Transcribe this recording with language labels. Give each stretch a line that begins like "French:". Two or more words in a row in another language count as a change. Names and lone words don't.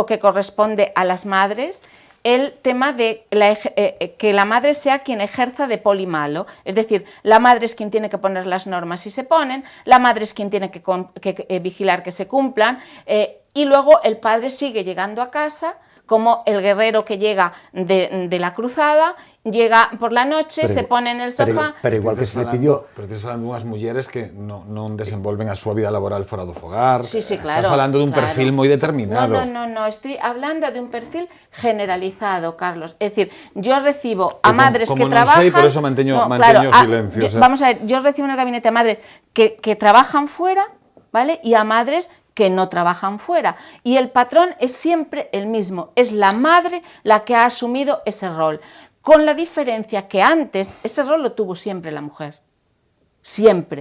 Spanish: que corresponde a las madres, el tema de que la madre sea quien ejerza de poli malo, es decir, la madre es quien tiene que poner las normas si se ponen, la madre es quien tiene que vigilar que se cumplan, y luego el padre sigue llegando a casa como el guerrero que llega de la cruzada, llega por la noche, se pone en el sofá... Pero igual que se le pidió...
Galician: Pero estás falando dunhas mulleres que non desenvolven a súa vida laboral fora do fogar.
Spanish: Sí, claro.
Galician: Estás falando dun perfil moi determinado.
Spanish: No, estoy hablando de un perfil generalizado, Carlos. Es decir, yo recibo a madres que trabajan...
Galician: Como non sei, por eso manteño silencio.
Spanish: Vamos a ver, yo recibo en el gabinete a madres que trabajan fuera, ¿vale? Y a madres que no trabajan fuera. Y el patrón es siempre el mismo, es la madre la que ha asumido ese rol, con la diferencia que antes ese rol lo tuvo siempre la mujer, siempre.